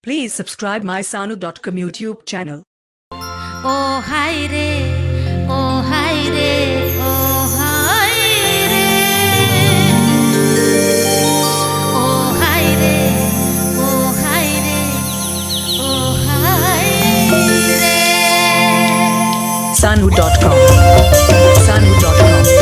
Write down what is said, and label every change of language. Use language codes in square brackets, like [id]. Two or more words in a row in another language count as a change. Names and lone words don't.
[en] Please subscribe my Sanu.com YouTube channel. Oh hi re, oh hi re, oh hi re, oh hi re, oh hi re, oh hi re. Sanu.com. Sanu.com.